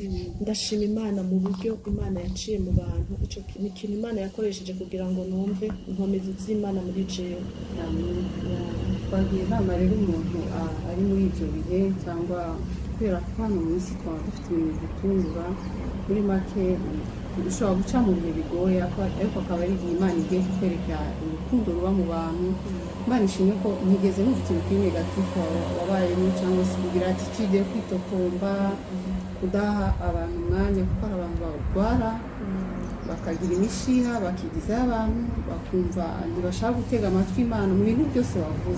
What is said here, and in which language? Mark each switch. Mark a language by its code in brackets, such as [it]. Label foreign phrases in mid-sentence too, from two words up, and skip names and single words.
[rn] Ndashima Imana mu buryo Imana yaciye mu bantu. Ico ni ikintu Imana yakoresheje kugira ngo numve inkomezi z'Imana muri jewe. Twagira inama rero umuntu ari muri ivyo bihe, cyangwa kubera ko hano mu isi twaba dufite ibintu bidutungura, muri make ushobora guca mu bihe bigoye, ariko akaba ari igihe Imana igiye kukwereka urukundo ruba mu bantu. Imana ishimwe ko ntigeze numva ikintu kiri negatifu wabayemo, cyangwa se kugira attitude yo kwitotomba, kudaha abantu umwanya, kuko hari abantu barwara bakagira imishiha, bakigizayo abantu, bakumva ntibashaka gutega amatwi Imana mu bintu byose wavuze.